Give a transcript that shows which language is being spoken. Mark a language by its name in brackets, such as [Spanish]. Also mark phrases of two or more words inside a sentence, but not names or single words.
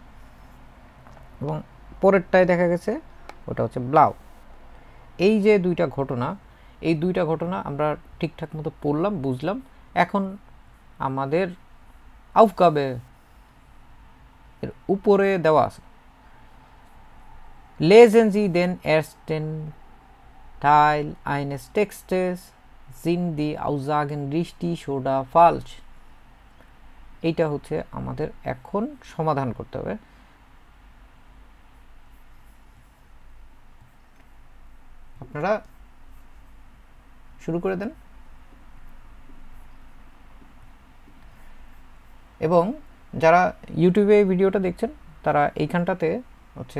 [Bangla] এবং পরেরটায় দেখা গেছে ওটা হচ্ছে ব্লাউ। এই যে দুইটা ঘটনা, এই দুইটা ঘটনা আমরা ঠিকঠাক মতো পড়লাম, বুঝলাম। এখন আমাদের আউফগাবে এর উপরে দেওয়া আছে [German] Lesen Sie den ersten Teil eines Textes, sind die Aussagen richtig oder falsch? [Bangla] এইটা হচ্ছে আমাদের এখন সমাধান করতে হবে। আপনারা শুরু করে দেন এবং যারা ইউটিউবে এই ভিডিওটা দেখছেন তারা এইখানটাতে হচ্ছে